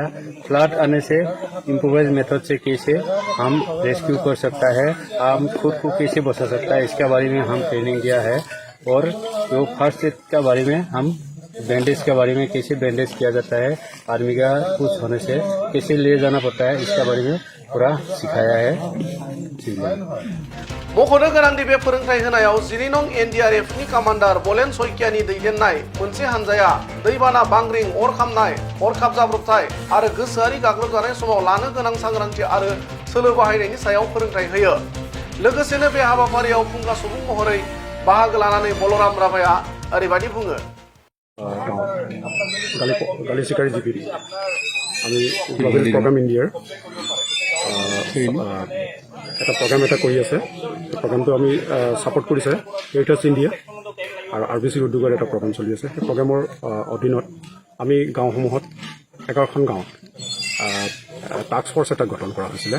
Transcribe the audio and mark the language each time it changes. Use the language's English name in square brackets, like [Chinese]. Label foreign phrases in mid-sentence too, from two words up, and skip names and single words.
[Hindi] फ्लड आने से [English] improvise method [Hindi] से कैसे हम रेस्क्यू कर सकता है, हम खुद को कैसे बचा सकता है इसके बारे में हम ट्रेनिंग दिया है। और जो [English] first aid [Hindi] के बारे में हम बैंडेज के बारे में कैसे बैंडेज किया जाता है, आर्मी का कुछ होने से कैसे ले जाना पड़ता है इसके बारे में पूरा सिखाया है। [Bodo] मख'नो गोनांदि बे फोरोंथाय होनायाव 12 नं एनडिआरएफ नि कमान्डार बलेन सयकियानि दैदेननाय मोनसे हानजाया दैबाना बांग्रिं अर खामनाय हरखाब जाब्रबथाय आरो गोसोआरि गाग्लोबजानाय समाव लानो गोनां सांग्रांथि आरो सोलो बाहायनायनि सायाव फोरोंथाय होयो। लोगोसेनो बे हाबाफारियाव फुंखा सुबुं महरै बाहागो लानानै बलराम राभाया ओरैबायदि बुङो। [Assamese] गालि सिकारि जिपिडि আমি [English] global program [Assamese] ইণ্ডিয়াৰ এটা প্ৰগ্ৰাম এটা কৰি আছে। প্ৰগ্ৰামটো আমি ছাপোৰ্ট কৰিছে কেৰিটাছ ইণ্ডিয়া আৰু আৰবিচি উদ্যোগৰ এটা প্ৰগ্ৰাম চলি আছে। সেই প্ৰগ্ৰামৰ অধীনত আমি গাঁওসমূহত 11খন গাঁৱত [English] task force [Assamese] এটা গঠন কৰা হৈছিলে।